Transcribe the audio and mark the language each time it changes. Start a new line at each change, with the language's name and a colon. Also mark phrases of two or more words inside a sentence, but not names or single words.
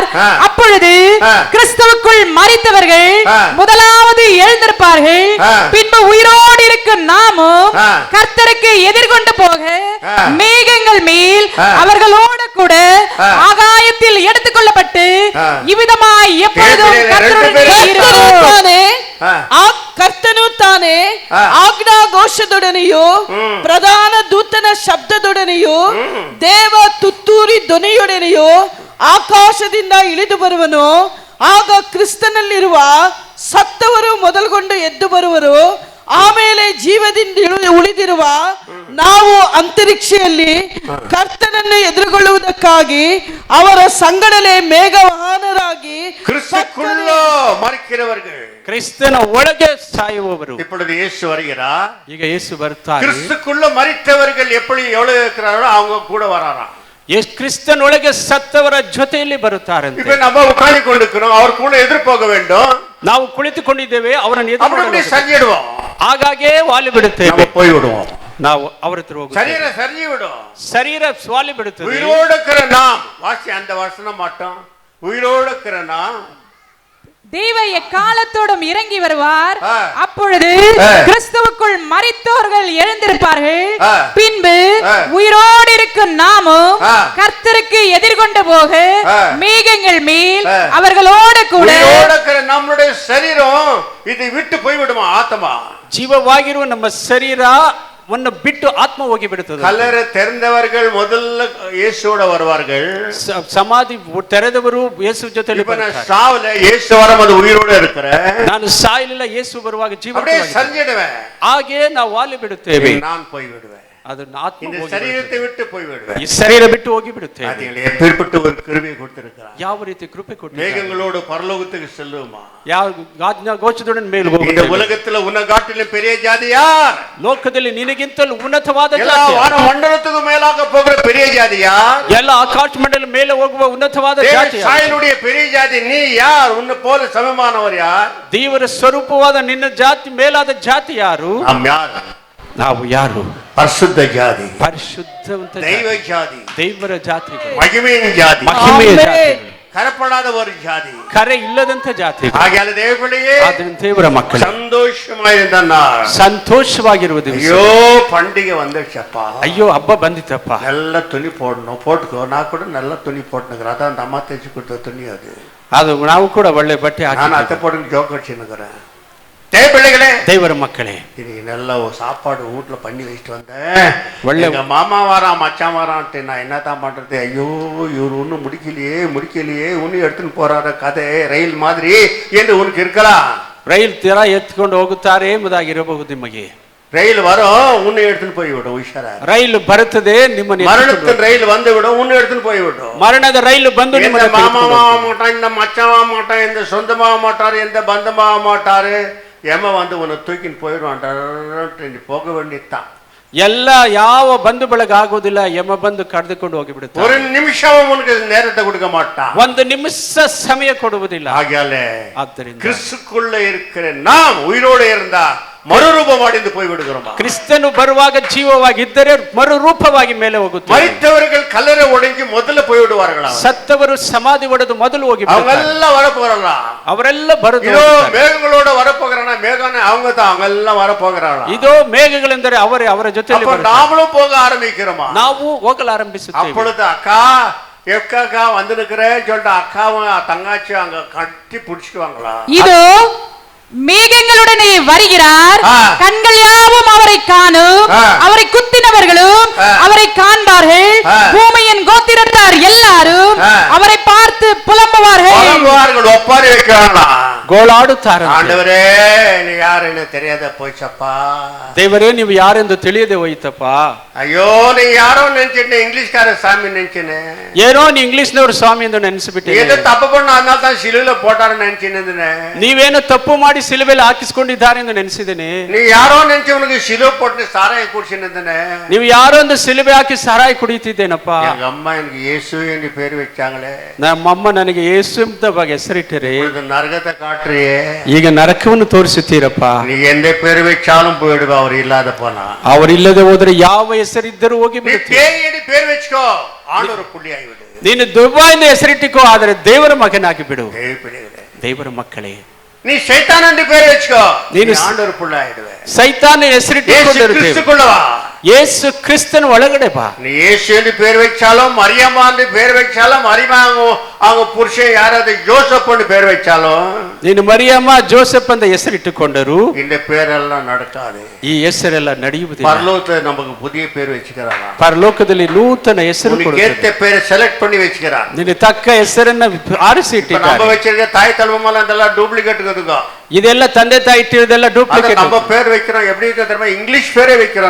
Tamil: அப்பொழுது கிறிஸ்துவுக்குள் மரித்தவர்கள் முதலாவது எழுந்திருப்பார்கள். பின்பு உயிரோடு இருக்கும் நாமும் கர்த்தருக்கு எதிர்கொண்டு போக மேகங்கள் மேல் அவர்களோடு கூட ஆகாயத்தில் எடுத்துக்கொள்ளப்பட்டு இவ்விதமாய் எப்பொழுதும்
Kannada: ಕರ್ತನು ತಾನೇ ಆಜ್ಞಾ ಘೋಷದೊಡನೆಯೂ ಪ್ರಧಾನ ದೂತನ ಶಬ್ದದೊಡನೆಯೂ ದೇವ ತುತ್ತೂರಿ ಧ್ವನಿಯೊಡನೆಯೂ ಆಕಾಶದಿಂದ ಇಳಿದು ಬರುವನು. ಆಗ ಕ್ರಿಸ್ತನಲ್ಲಿರುವ ಸತ್ತವರು ಮೊದಲುಗೊಂಡು ಎದ್ದು ಬರುವರು. ಆಮೇಲೆ ಜೀವದಿಂದ ಉಳಿದಿರುವ ನಾವು ಅಂತರಿಕ್ಷೆಯಲ್ಲಿ ಕರ್ತನನ್ನು ಎದುರುಗೊಳ್ಳುವುದಕ್ಕಾಗಿ ಅವರ ಸಂಗಡಲೇ ಮೇಘವಾಹನರಾಗಿ ಕ್ರಿಸ್ತನ ಒಳಗೆ ಸಾಯುವವರು.
Tamil: இப்பொழுது இயேசு வருகிறார்.
Kannada: ಈಗ ಯೇಸು ಬರ್ತಾರೆ.
Tamil: கிறிஸ்துக்குள்ள மரித்தவர்கள் எப்படி எவ்வளவு இருக்கிறார்களோ அவங்க கூட வராராம்.
Kannada: கிறிஸ்தன் ಒಳಗೆ ಸತ್ತವರ ಜೊತೆಯಲ್ಲಿ ಬರುತ್ತಾರಂತೆ.
Tamil: இப்ப நம்ம உட்கார்ந்து கொண்டிருக்கிறோம், அவர் கூட எதிர் போக வேண்டும்.
Kannada: ನಾವು ಕುಳಿತುಕೊಂಡಿದ್ದೇವೆ, ಅವರನ್ನು ಎದುರು ಸರಿಯಿಡುவோம். ಹಾಗಾಗೆ ವಾಲಿ ಬಿಡುತ್ತೇವೆ,
Tamil: போய் விடுவோம்.
Kannada: ನಾವು ಅವರ ಹತ್ರ ಹೋಗುತ್ತೇವೆ.
Tamil: சரீர சரி விடும்,
Kannada: ಶರೀರ ಸ್ವಾಲಿ ಬಿಡುತ್ತದೆ.
Tamil: உயிரோடு இருக்கிற நாம் வாசி அந்த வசனம் மாட்டோம். உயிரோடு இருக்கிற நாம் தேவ எக்காலத்தோடும் இறங்கி வருவார். அப்பொழுது கிறிஸ்துவுக்குள் மரித்தோர்கள் எழுந்திருப்பார்கள். பின்பு உயிரோடு இருக்கும் நாமும் கர்த்தருக்கு எதிர்கொண்டு போக மேகங்கள் மேல் அவர்களோடு கூட நம்முடைய சரீரம் இதை விட்டு போய்விடுமா? ஆத்மா
Kannada: ಜೀವವಾಗಿರುವ ನಮ್ಮ ಶರೀರ ಆತ್ಮವನ್ನು ಬಿಟ್ಟು ಆತ್ಮ ಹೋಗಿ ಬಿಡುತ್ತದೆ.
Tamil: கல்லறை திறந்தவர்கள் முதல்ல இயேசுவோட வருவார்கள்.
Kannada: ಸಮಾಧಿ ತೆರೆದವರು ಯೇಸು ಜೊತೆಲಿ
Tamil: இப்ப நான்
Kannada: ಬರ್ತಾರೆ.
Tamil: சாவல, இயேசு வரும்போது உயிரோட இருக்கிறேன்.
Kannada: ನಾನು ಸಾಯಲಿಲ್ಲ, ಯೇಸು ಬರುವಾಗ
Tamil: அப்படியே
Kannada: ಜೀವಂತವಾಗಿದ್ದೇನೆ.
Tamil: சரிஞ்சிடுவேன்.
Kannada: ಹಾಗೆ ನಾವು ವಾಲಿ ಬಿಡುತ್ತೇವೆ.
Tamil: நான் போய் விடுவேன்.
Kannada: ಅದನ್ನ ಆತ್ಮ
Tamil: இந்த
Kannada: ಹೋಗಿ
Tamil: சரீரத்தை விட்டு போய்
Kannada: ಬಿಡುತ್ತೆ.
Tamil: விடுவேன்.
Kannada: ಈ ಶರೀರ ಬಿಟ್ಟು ಹೋಗಿ ಬಿಡುತ್ತೇವೆ.
Tamil: அதுங்களை எப்பேற்பட்ட ஒரு கிருபையை கொடுத்திருக்கிறார்.
Kannada: ಯಾವ ರೀತಿ ಕೃಪೆ ಕೊಟ್ಟಿದ್ದಾರೆ.
Tamil: மேகங்களோடு பரலோகத்துக்கு செல்லுமா.
Kannada: ಯಾವ ಆಜ್ಞಾ ಗೋಚರದೊಡನೆ ಮೇಲೆ
Tamil: இந்த
Kannada: ಹೋಗುತ್ತೇವೆ.
Tamil: உலகத்துல உன்னை காட்டிலும் பெரிய ஜாதி யார்?
Kannada: ಲೋಕದಲ್ಲಿ ನಿನಗಿಂತಲೂ ಉನ್ನತವಾದ
Tamil: எல்லா
Kannada: ಜಾತಿ
Tamil: வான மண்டலத்துக்கு மேலாக போகிற பெரிய ஜாதி யார்?
Kannada: ಎಲ್ಲ ಆಕಾಶ ಮಂಡಲ ಮೇಲೆ ಹೋಗುವ ಉನ್ನತವಾದ ಜಾತಿ
Tamil: சாயலுடைய பெரிய ஜாதி நீ யார்? உன்னை போல சமமானவர் யார்?
Kannada: ದೇವರ ಸ್ವರೂಪವಾದ ನಿನ್ನ ಜಾತಿ ಮೇಲಾದ ಜಾತಿ ಯಾರು?
Tamil: நாம் யார்?
Kannada: ನಾವು ಯಾರು?
Tamil: பரிசுத்த ஜாதி,
Kannada: ಪರಿಶುದ್ಧವಂತ
Tamil: தெய்வ ஜாதி,
Kannada: ದೇವರ ಜಾತಿಗಳು,
Tamil: மகிமையின் ஜாதி,
Kannada: ಮಹಿಮೆಯ ಆಮೆನ್. ಜಾತಿಗಳು,
Tamil: கரப்படாத ஒரு ஜாதி.
Kannada: ಕರೆ ಇಲ್ಲದಂತ ಜಾತಿ.
Tamil: ஆகையால தேவர்களே,
Kannada: ಆದ್ದರಿಂದ ದೇವರ ಮಕ್ಕಳು
Tamil: சந்தோஷமாயிருந்த நாள்,
Kannada: ಸಂತೋಷವಾಗಿರುವ ದಿವಸ.
Tamil: ஐயோ பண்டிகை வந்துச்சப்பா,
Kannada: ಅಯ್ಯೋ ಹಬ್ಬ ಬಂದಿತ್ತಪ್ಪ,
Tamil: நல்ல துணி போடணும், போட்டுக்கோ. நான் கூட நல்ல துணி போட்டுனுக்குறேன். அதான் அந்த அம்மா தைச்சு கொடுத்த துணி அது.
Kannada: ಅದು ನಾವು ಕೂಡ ಒಳ್ಳೆ ಬಟ್ಟೆ
Tamil: நான்
Kannada: ಹಾಕಿ.
Tamil: அத்தை போட்டு ஜோக் அடிச்சுன்னுக்குறேன். தேவர்களே,
Kannada: ದೇವರ ಮಕ್ಕಳೇ,
Tamil: இன்னைக்கு நல்ல ஒரு சாப்பாடு வீட்டுல பண்ணி வச்சுட்டு வந்தேன். எங்க மாமா வாரான், மச்சான் வாரான்ட்டு நான் என்னதான் பண்றது? ஐயோ இவர் ஒன்னும் முடிக்கலையே ஒன்னும் எடுத்துன்னு போறாரு கதை ரயில் மாதிரி என்று உனக்கு இருக்கலாம்.
Kannada: ರೈಲ್ ತೀರಾ ಎತ್ಕೊಂಡು ಹೋಗುತ್ತಾರೆ ಎಂಬುದಾಗಿರಬಹುದು ನಿಮಗೆ.
Tamil: ரயில் வரும், உன்னை எடுத்துன்னு போய்விடும். உஷாரா,
Kannada: ರೈಲು ಬರುತ್ತದೆ, ನಿಮ್ಮನ್ನು
Tamil: மரணத்தின் ரயில் வந்து விடும், உன்னை எடுத்துன்னு போய்விடும்.
Kannada: ಮರಣದ ರೈಲು ಬಂದು
Tamil: இந்த
Kannada: ನಿಮ್ಮನ್ನು
Tamil: மாமாவாக மாட்டான், இந்த மச்சாவாக மாட்டான், இந்த சொந்தமாக மாட்டாரு, எந்த பந்தமாக மாட்டாரு. ஏமா வந்து உன்னை தூக்கின்னு போயிடுவான். நீ போக வேண்டியதுதான்.
Kannada: ಎಲ್ಲ ಯಾವ ಬಂಧು ಬಳಗ ಆಗೋದಿಲ್ಲ, ಯಮ ಬಂದು ಕರೆದುಕೊಂಡು ಹೋಗಿಬಿಡುತ್ತೆ.
Tamil: ஒரு நிமிஷம் உனக்கு நேரத்தை கொடுக்க மாட்டான்.
Kannada: ಒಂದು ನಿಮಿಷ ಸಮಯ ಕೊಡುವುದಿಲ್ಲ.
Tamil: ஆகையாலே
Kannada: ಆದ್ದರಿಂದ
Tamil: கிறிஸ்துக்குள்ள இருக்கிற நாம் உயிரோடு இருந்தா மறுரூபம் அடைந்து போய் விடுகிறோம்.
Kannada: ಕ್ರಿಸ್ತನು ಬರುವಾಗ ಜೀವವಾಗಿದ್ದರೆ ಮರುರೂಪವಾಗಿ ಮೇಲೆ ಹೋಗುತ್ತಾರೆ.
Tamil: மரித்தவர்கள் கல்லறை உடைஞ்சு முதல்ல போய் விடுவார்களா?
Kannada: ಸತ್ತವರು ಸಮಾಧಿ ಒಡೆದು ಮೊದಲು ಹೋಗಿ
Tamil: அவங்க எல்லாம் வரப்போறாங்களா?
Kannada: ಅವರೆಲ್ಲ ಬರುದು.
Tamil: இதோ மேகங்களோட வரப்போகிறானா? மேகம்னா அவங்க தான், அவங்க எல்லாம் வரப்போகிறாங்களா?
Kannada: இதோ ಮೇಘಗಳೆಂದರೆ ಅವರೇ, ಅವರ ಜೊತೆಯಲ್ಲಿ
Tamil: அப்ப நாமளும் போக ஆரம்பிக்கிறோமா?
Kannada: ನಾವು ಹೋಗಲು ಆರಂಭಿಸುತ್ತೇವೆ.
Tamil: அப்பொழுது அக்கா எக்கா வந்து நிக்கிறேன்னு சொல்லிட்டு அக்காவும் தங்காச்சி அங்க கட்டி பிடிச்சிக்குவாங்களா? இதோ மேகங்களுடனே வருகிறார், ஆ. கண்கள் யாவும் அவரை காணும், ஆ. அவரை குத்தினவர்களும் ஆ. அவரை காண்பார்கள், ஆ. பூமியின் கோத்திரத்தார் எல்லாரும் ஆ. அவரை பார்த்து புலம்புவார்கள். ஒப்பாரி வைக்கிறாங்களா?
Kannada: ಗೋಳಾಡುತ್ತಾರೆ.
Tamil: ஆண்டவரே நீ யாருன்னு தெரியாத போச்சப்பா.
Kannada: ದೇವರೇ ನೀವು ಯಾರೆಂದು ತಿಳಿಯದೆ ಹೋಯ್ತಪ್ಪ.
Tamil: ஐயோ நீ யாரோ நினைச்சிட்டு இங்கிலீஷ்கார சாமி நினைச்சுன்னு,
Kannada: ಏನೋ ನೀ ಇಂಗ್ಲಿಷ್ನವರು ಸ್ವಾಮಿ ಎಂದು ನೆನೆಸಿಬಿಟ್ಟೆ.
Tamil: ஏதோ தப்பு பண்ண அதனால தான் சிலுவையில போட்டாருன்னு நினைச்சுன்னு.
Kannada: ನೀವೇನೋ ತಪ್ಪು ಮಾಡಿ ಸಿಲುಬೆಯಲ್ಲಿ ಹಾಕಿಸಿಕೊಂಡಿದ್ದಾರೆ ಎಂದು ನೆನೆಸಿದ್ದೇನೆ.
Tamil: நீ யாரோ நினைச்சு உனக்கு சிலுவை போட்டு சாராய குடிச்சுன்னு.
Kannada: ನೀವು ಯಾರೋ ಒಂದು ಸಿಲುಬೆ ಹಾಕಿ ಸಾರಾಯಿ ಕುಡಿತಿದ್ದೇನಪ್ಪ.
Tamil: எங்க அம்மா எனக்கு இயேசு என்று பேர் வச்சாங்களே,
Kannada: ನಮ್ಮಮ್ಮ ನನಗೆ ಯೇಸು ಎಂಬ ಬಗ್ಗೆ ಹೆಸರಿಟ್ಟರೆ
Tamil: இப்பொழுது நரகத்தை காட்டுறியே.
Kannada: ಈಗ ನರಕವನ್ನು ತೋರಿಸುತ್ತೀರಪ್ಪ.
Tamil: நீ எந்த பேர் வச்சாலும் போயிடுவா அவர் இல்லாத போனா.
Kannada: ಅವರಿಲ್ಲದೆ ಹೋದರೆ ಯಾವ ಹೆಸರಿದ್ದರೂ ಹೋಗಿ
Tamil: நீ
Kannada: ಬಿಡುತ್ತೆ.
Tamil: பேய் பேர் வச்சுக்கோ, ஆண்டவர் புள்ளியாகி விடு.
Kannada: ನೀನು ದೆವ್ವ ಎಂದು ಹೆಸರಿಟ್ಟಿಕೋ, ಆದರೆ ದೇವರ ಮಗನಾಗಿ ಬಿಡು.
Tamil: தேவ பிள்ளைகளே,
Kannada: ದೇವರ ಮಕ್ಕಳೇ,
Tamil: நீ சைத்தான் என்று பேர் வச்சுக்கோ, நீ நீ ஆண்டவர் புள்ளாயிடுவே.
Kannada: ಸೈತಾನ
Tamil: இயேசு
Kannada: ಹೆಸರಿಟ್ಟುಕೊಂಡಿರುತ್ತೇವೆ.
Tamil: கிறிஸ்துக்குள்ளவா.
Kannada: ಯೇಸು ಕ್ರಿಸ್ತನ ಒಳಗಡೆ ಬಾ.
Tamil: நீ இயேசு என்று பேர் வச்சாலும், மரியம்மா என்று பேர் வச்சாலும், மரியம்மா அவங்க புருஷன் யாராவது ஜோசப் என்று பேர் வச்சாலும்,
Kannada: ನೀನು ಮರಿಯಮ್ಮ ಜೋಸೆಫ್ ಅಂತ ಹೆಸರಿಟ್ಟುಕೊಂಡರು
Tamil: இந்த பேரெல்லாம் நடக்காது.
Kannada: ಈ ಹೆಸರೆಲ್ಲ ನಡೆಯುವುದಿಲ್ಲ.
Tamil: பரலோகத்துல நமக்கு புதிய பேர் வச்சுக்கிறாரா?
Kannada: ಪರಲೋಕದಲ್ಲಿ ನೂತನ ಹೆಸರು
Tamil: உனக்கு
Kannada: ಕೊಡುತ್ತದೆ.
Tamil: ஏத்த பேரை செலக்ட் பண்ணி வச்சுக்கிறார்.
Kannada: ನಿನ್ನ ತಕ್ಕ ಹೆಸರನ್ನ ಆರಿಸಿ
Tamil: இப்ப நம்ம
Kannada: ಇಟ್ಟಿದ್ದಾರೆ.
Tamil: வச்சிருக்க தாய் தலைவமெல்லாம் இதெல்லாம் டூப்ளிகேட் இருக்குதுங்க.
Kannada: ಇದೆಲ್ಲ ತಂದೆ ತಾಯಿ ಇಟ್ಟಿರೋದೆಲ್ಲ
Tamil: அத
Kannada: ಡೂಪ್ಲಿಕೇಟ್.
Tamil: நம்ம பேர் வைக்கிறோம், எப்படி இருக்க தெரியுமா? இங்கிலீஷ் பேரே வைக்கிறோம்.